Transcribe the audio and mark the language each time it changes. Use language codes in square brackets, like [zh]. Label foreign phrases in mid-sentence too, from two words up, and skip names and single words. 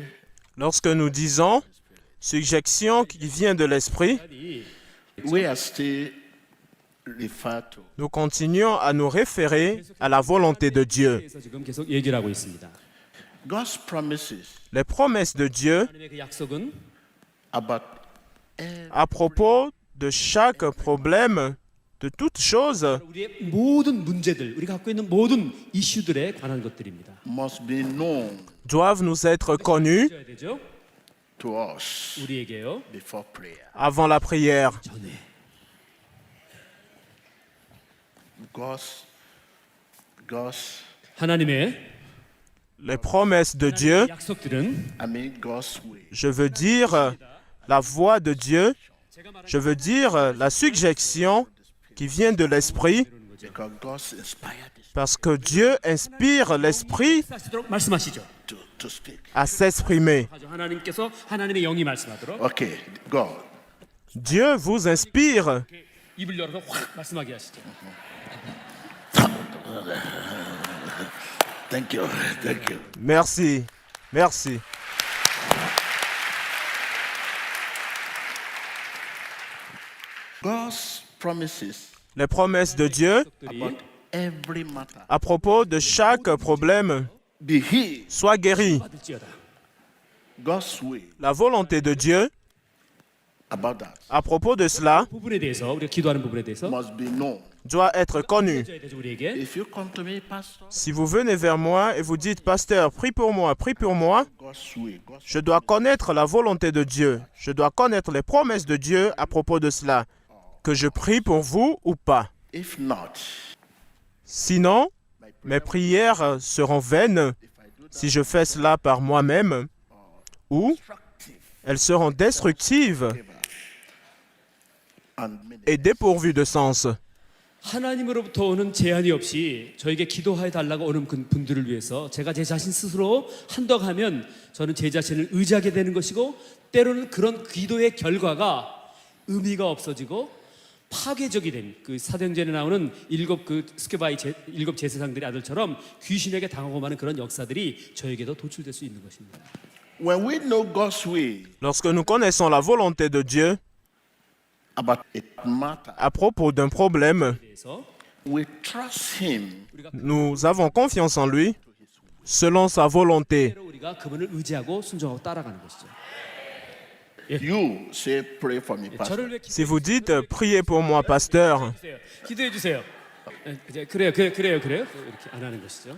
[fr] Lorsque nous disons suggestion qui vient de l'Esprit, [en] we are still referred to [fr] nous continuons à nous référer à la volonté de Dieu. [ko] 그래서 지금 계속 얘기를 하고 있습니다. [en] God's promises [fr] Les promesses de Dieu [ko] 하나님의 그 약속은 [en] about [fr] à propos de chaque problème, de toute chose, [ko] 우리의 모든 문제들, 우리가 갖고 있는 모든 이슈들에 관한 것들입니다. [en] must be known [fr] doivent nous être connus [ko] 해야 되죠. [en] to us [ko] 우리에게요. [en] before prayer. [fr] avant la prière. [ko] 전에 [en] God's [ko] 하나님의 [fr] Les promesses de Dieu, [ko] 약속들은 [en] I mean God's way. [fr] je veux dire la voix de Dieu, je veux dire la suggestion qui vient de l'Esprit, [en] Because God's inspired this [fr] parce que Dieu inspire l'Esprit [ko] 하시도록 말씀하시죠. [en] to speak. [fr] à s'exprimer. [ko] 하나님께서 하나님의 영이 말씀하도록 [en] Okay, God. [fr] Dieu vous inspire. [ko] 입을 열어서 확 말씀하게 하시죠. [en] Thank you. Thank you. [fr] Merci, merci. [en] God's promises [fr] Les promesses de Dieu [en] about every matter. [fr] à propos de chaque problème, [en] Be healed. [fr] soient guéris. [ko] 받을지어다. [en] God's way [fr] La volonté de Dieu [en] about that [fr] à propos de cela [ko] 부분에 대해서 우리가 기도하는 부분에 대해서 [en] must be known. [fr] doit être connue. [ko] 해줘야 되죠 우리에게. [en] If you come to me, Pastor, [fr] Si vous venez vers moi et vous dites, Pasteur, prie pour moi, [en] God's way, God's [fr] je dois connaître la volonté de Dieu. Je dois connaître les promesses de Dieu à propos de cela. Que je prie pour vous ou pas. [en] If not, [fr] Sinon, mes prières seront vaines si je fais cela par moi-même ou elles seront destructives [en] and meaning. [fr] et dépourvues de sens. [ko] 하나님으로부터 오는 제한이 없이 저에게 기도해 달라고 오는 분들을 위해서 제가 제 자신 스스로 한덕하면 저는 제 자신을 의지하게 되는 것이고 때로는 그런 기도의 결과가 의미가 없어지고 파괴적이 된 그 사도행전에 나오는 일곱 제사장들의 아들처럼 귀신에게 당하고 마는 그런 역사들이 저에게도 도출될 수 있는 것입니다. [en] When we know God's way [fr] Lorsque nous connaissons la volonté de Dieu [en] about a matter, [fr] à propos d'un problème, [ko] 그래서 [en] we trust Him [fr] nous avons confiance en lui selon sa volonté. [ko] 우리가 그분을 의지하고 순종하고 따라가는 것이죠. [en] You say, pray for me, Pastor. [ko] 저를 왜 [fr] Si vous dites, priez pour moi, pasteur, [ko] 기도해 주세요. 그래요. 이렇게 안 하는 것이죠.